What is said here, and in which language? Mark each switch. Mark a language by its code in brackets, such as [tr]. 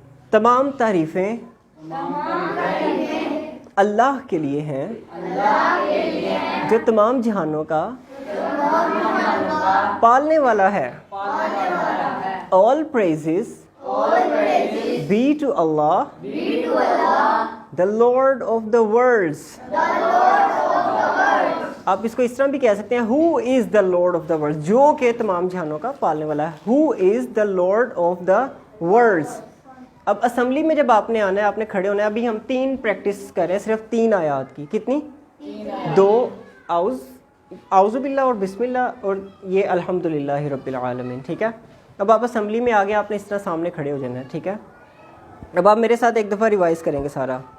[ur] تمام تعریفیں اللہ کے لیے ہیں جو تمام جہانوں کا پالنے والا ہے. [en] all praises be to Allah, the Lord of the worlds. [ur] آپ اس کو اس طرح بھی کہہ سکتے ہیں [en] who is the Lord of the worlds, [ur] جو کہ تمام جہانوں کا پالنے والا ہے. [en] who is the Lord of the worlds. [ur] اب اسمبلی میں جب آپ نے آنا ہے, آپ نے کھڑے ہونا ہے. ابھی ہم 3 پریکٹس کر رہے ہیں, صرف 3 آیات کی. کتنی؟ 2 اعوذ باللہ اور بسم اللہ, اور یہ [ar] الحمدللہ رب العالمین. [ur] ٹھیک ہے. اب آپ اسمبلی میں آگے آپ نے اس طرح سامنے کھڑے ہو جانا ہے. ٹھیک ہے. اب آپ میرے ساتھ ایک دفعہ ریوائز کریں گے سارا.